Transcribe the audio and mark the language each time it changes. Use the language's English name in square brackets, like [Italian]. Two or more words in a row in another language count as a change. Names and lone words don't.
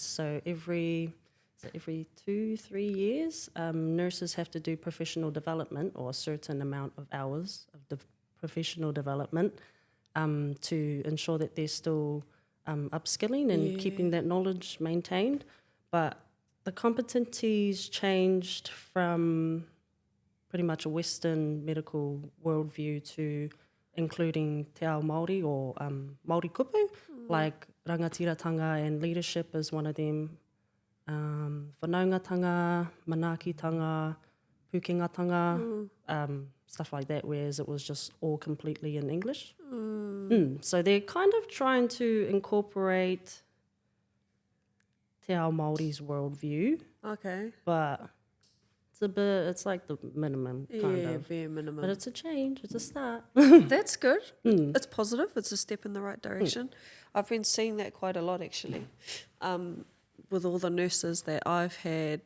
[English] So every 2-3 years, nurses have to do professional development or a certain amount of hours of the professional development to ensure that they're still upskilling and keeping that knowledge maintained. But the competencies changed from pretty much a Western medical worldview to including [Māori] te ao Māori [English] or [Māori] Māori kupu, [English] like rangatiratanga and leadership is one of them, [Māori] whanaungatanga, manaakitanga, pukengatanga, [English] stuff like that, whereas it was just all completely in English. So they're kind of trying to incorporate [Māori] te ao Māori's [English] worldview. Okay. But it's like the minimum, kind of. Bare minimum. But it's a change, it's a start. That's good. It's positive. It's a step in the right direction. I've been seeing that quite a lot, actually, with all the nurses that I've had.